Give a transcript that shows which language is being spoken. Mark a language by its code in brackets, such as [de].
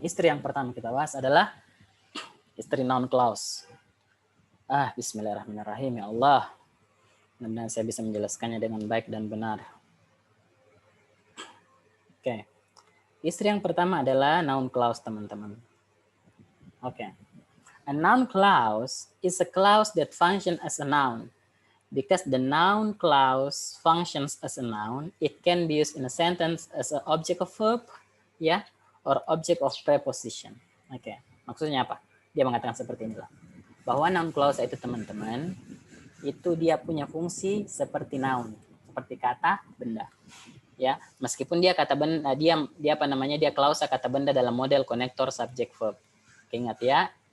[id] Istri yang pertama kita bahas adalah istri noun clause. Bismillahirrahmanirrahim. Ya Allah. Mudah-mudahan saya bisa menjelaskannya dengan baik dan benar. Oke. Istri yang pertama adalah noun clause, teman-teman. Oke. [en] A noun clause is a clause that functions as a noun. Because the noun clause functions as a noun, it can be used in a sentence as an object of verb, ya, or object of preposition. [id] Oke, maksudnya apa? Dia mengatakan seperti inilah. Bahwa noun clause itu, teman-teman, itu dia punya fungsi seperti noun, seperti kata benda. Ya, meskipun dia kata benda, dia apa namanya? Dia klausa kata benda dalam model konektor subject verb. Ingat ya.